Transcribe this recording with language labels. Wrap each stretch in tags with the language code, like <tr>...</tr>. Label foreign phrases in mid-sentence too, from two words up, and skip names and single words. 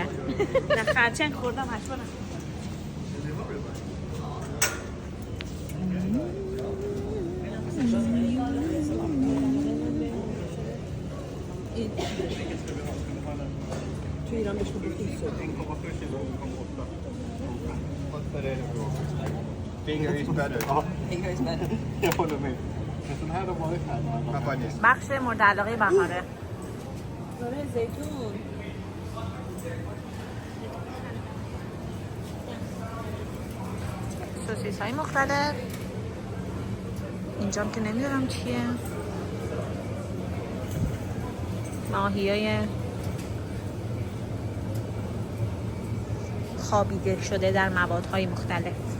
<fa>نه خرچنگ خوردم 8 بار. تو ایران بهش میگفتیم صبح.</fa> <en>Finger is better. Finger is better.</en> <sv>Jag håller med. Men sån här de har ju här. Champagne.</sv> <fa>بخش مورد علاقه بهاره. داره زیتون. سوسیس های مختلف. اینجام که نمیدونم چیه. ماهی های خوابیده شده در موادهای مختلف.</fa>